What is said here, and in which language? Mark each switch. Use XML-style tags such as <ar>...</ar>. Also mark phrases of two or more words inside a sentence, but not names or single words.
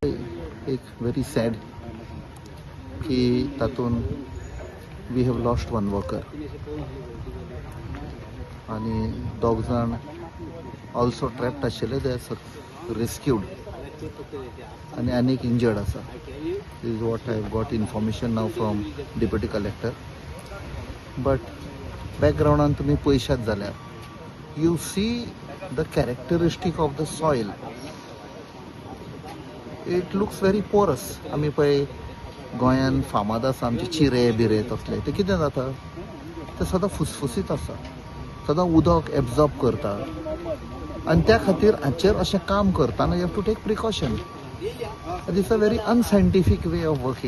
<en>एक very sad</en> <kok>की तातून</kok> <en>we have lost one worker</en> <kok>आनी दोग जाण</kok> <en>also trapped आशिल्ले. they are rescued</en> <kok>आनी आनीक इंजर्ड आसा.</kok> <en>This is what I have got information now from Deputy Collector. But background</en> <kok>तुमी पळयशात जाल्यार</kok> <en>you see the characteristic of the soil. It looks very porous.</en> <kok>आमी पळय गोंयान फामाद आसा आमचे चिरे बिरे तसले ते कितें जाता ते सदां फुसफुसीत आसा, सदां उदक एब्जॉर्ब करता आनी त्या खातीर हाचेर अशें काम करतना</kok> <en>you have to take precaution. this is a very unscientific way of working.</en>